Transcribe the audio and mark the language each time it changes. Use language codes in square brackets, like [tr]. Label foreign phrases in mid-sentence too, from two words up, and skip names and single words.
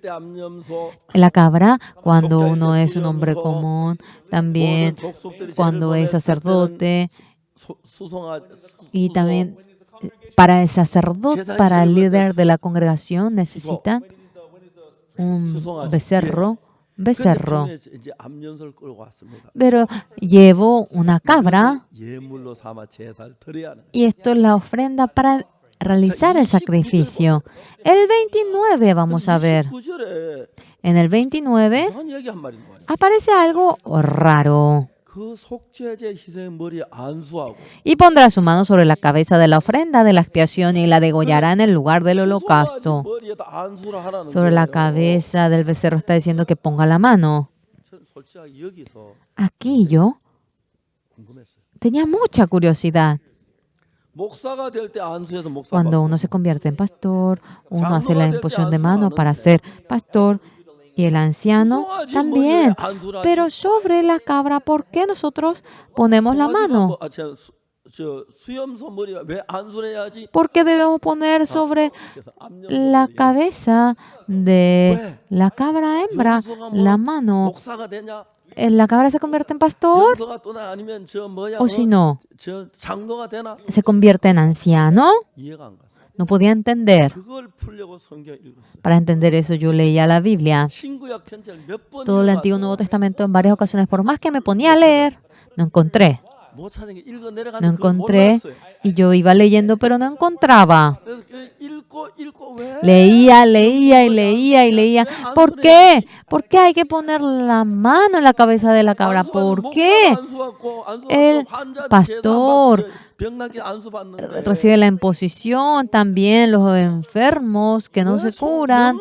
[es] La cabra, cuando uno es un hombre común, también cuando es sacerdote, y también para el sacerdote, para el líder de la congregación, necesitan un becerro. Pero llevo una cabra y esto es la ofrenda para realizar el sacrificio. El 29 vamos a ver. [ko] 29절에 [es] En el 29 [ko] 이상한 얘기 한 말인 거예요. [es] aparece algo raro. [ko] 그 속죄제 희생의 머리에 안수하고 [es] Y pondrá su mano sobre la cabeza de la ofrenda de la expiación y la degollará en el lugar del [ko] 수송아지 [es] holocausto. [ko] 머리에다 안수를 하라는 [es] Sobre la [ko] 거예요. [es] cabeza del becerro está diciendo que ponga la mano. [ko] 전 솔직하게 여기서 [es] Aquí yo [ko] 궁금했어요. [es] tenía mucha curiosidad. [ko] 목사가 될 때 안수해서 목사 [es] Cuando [ko] 받고 [es] uno se convierte en pastor, uno hace la imposición de mano para ser pastor y el anciano [ko] 수송아지 [es] también. [ko] 머리에 안수를 [es] Pero sobre la cabra, ¿por qué nosotros ponemos la mano? [ko] 저 수염소 머리가 왜 안수를 해야지? [es] ¿Por qué debemos poner sobre [ko] 그래서 암염소 [es] la [ko] 머리에 [es] cabeza de la cabra hembra [ko] 염소가 [es] la [ko] 뭐 [es] mano? [ko] 목사가 되냐? [es] ¿La cabra se convierte en pastor? [ko] 염소가 또나 아니면 저 뭐야? [es] O si no, [ko] 저 장로가 되나? [es] ¿se convierte en anciano? [ko] 이해가 안 갔어요. [es] No podía entender. [ko] 그걸 풀려고 성경 읽었어요. [es] Para entender eso, yo leía la Biblia, [ko] 신구약 전체를 몇번 [es] todo el Antiguo y Nuevo Testamento en varias ocasiones. Por más que me ponía a leer, no encontré. [ko] 못 찾은 게 읽어 [es] No [ko] 내려가는 그 [es] encontré. [ko] 몰랐어요. [es] Y yo iba leyendo, pero no encontraba. [ko] 그래서 그 읽고 왜? [es] Leía y leía. ¿Por qué? ¿Por qué hay que poner la mano en la cabeza de la cabra? ¿Por qué el pastor recibe la imposición, también los enfermos que no se curan?